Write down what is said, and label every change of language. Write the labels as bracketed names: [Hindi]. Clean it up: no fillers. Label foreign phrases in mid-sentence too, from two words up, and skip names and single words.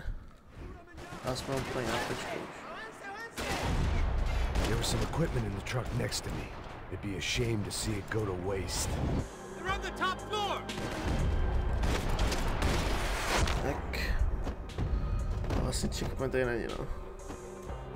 [Czech] Já jsme úplně na tečku už. [English] There was some equipment in the truck next to me. It'd be a shame to see it go to waste. They're on the top floor. [Czech] Tak. Vlastně checkpoint tady není, no.